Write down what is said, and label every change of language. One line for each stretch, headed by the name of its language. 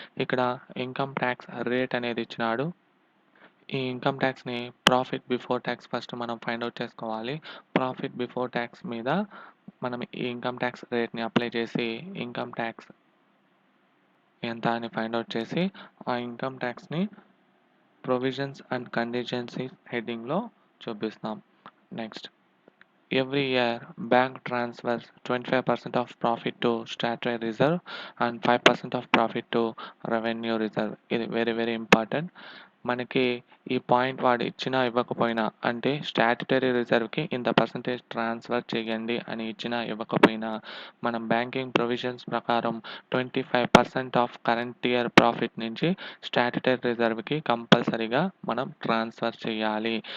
Telugu: ఇక్కడ income tax rate అనేది ఇచ్చినాడు. ఈ income టాక్స్‌ని profit before talks first మనం ఫైండ్ ఔట్ చేసుకోవాలి. ప్రాఫిట్ బిఫోర్ టాక్స్ మీద మనం ఈ ఇన్‌కమ్ టాక్స్ రేట్‌ని అప్లై చేసి ఇన్‌కమ్ టాక్స్ ఎంత అని ఫైండ్ ఔట్ చేసి ఆ ఇన్‌కమ్ టాక్స్‌ని ప్రొవిజన్స్ అండ్ కంటింజెన్సీస్ హెడ్డింగ్‌లో చూపిస్తాం.
English: Next every year bank transfers 25% of profit to statutory reserve and 5% of profit to revenue reserve.
Telugu: ఇది
English: Very very important.
Telugu: మనకి ఈ పాయింట్ వాడు ఇచ్చినా ఇవ్వకపోయినా అంటే స్టాట్యుటరీ రిజర్వ్కి ఇంత పర్సంటేజ్ ట్రాన్స్ఫర్ చేయండి అని ఇచ్చినా ఇవ్వకపోయినా మనం బ్యాంకింగ్ ప్రొవిజన్స్ ప్రకారం 25% ఆఫ్ కరెంట్ ఇయర్ ప్రాఫిట్ నుంచి స్టాట్యుటరీ రిజర్వ్కి కంపల్సరీగా మనం ట్రాన్స్ఫర్ చేయాలి.